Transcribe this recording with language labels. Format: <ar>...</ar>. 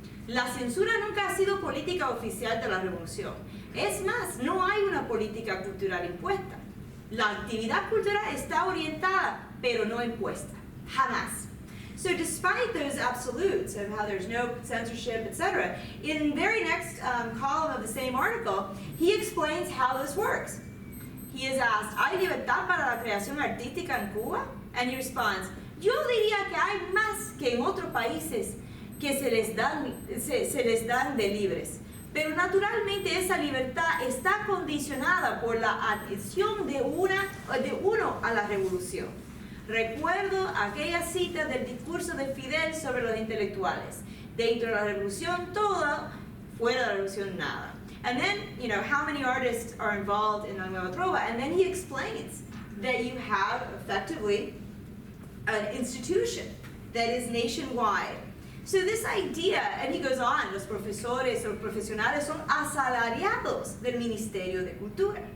<es>La censura nunca ha sido política oficial de la revolución. Es más, no hay una política cultural impuesta. La actividad cultural está orientada, pero no impuesta. Jamás.</es> <en>So despite those absolutes of how there's no censorship, etc., in the very next column of the same article, he explains how this works. He is asked,</en> <es>¿hay libertad para la creación artística en Cuba?</es> <en>And he responds,</en> <es>yo diría que hay más que en otros países que se les dan de libres. Pero naturalmente esa libertad está condicionada por la adhesión de uno a la revolución. Recuerdo aquella cita del discurso de Fidel sobre los intelectuales. Dentro de la revolución todo, fuera de la revolución nada.</es> <en>And then, how many artists are involved in La Nueva Trova? And then he explains that you have effectively an institution that is nationwide. So this idea, and he goes on,</en> <es>los profesores o profesionales son asalariados del Ministerio de Cultura.</es>